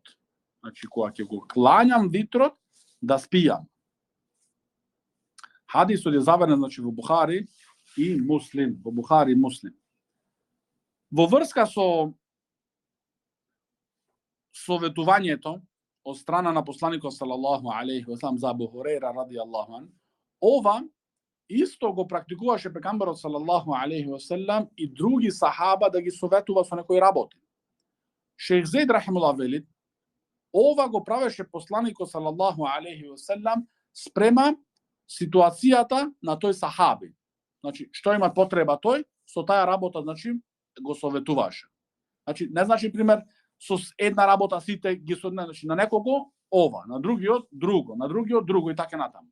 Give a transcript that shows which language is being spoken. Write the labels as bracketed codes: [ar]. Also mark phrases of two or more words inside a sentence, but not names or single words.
[mk] Значи кога ќе го клањам витрот да спијам. Хадисот е заведен значи во Бухари и Муслим, Во врска со советувањето од страна на посланикот [ar] صلى الله عليه وسلم [mk] за Абу Хурейра [ar] رضي الله عن, [mk] ова исто го практикуваше пегамберот [ar] صلى الله عليه وسلم [mk] и други сахаба да ги советува со некои работи. Шејх Зейд рахимуллах вели, ова го правеше посланикот [ar] صلى الله عليه وسلم [mk] спрема ситуацијата на тој сахаби. Значи, што има потреба тој, со таа работа, значи, го советуваше. Значи, не значи, пример, со една работа сите ги значи, на некого ова, на другиот друго, на другиот друго и така натаму.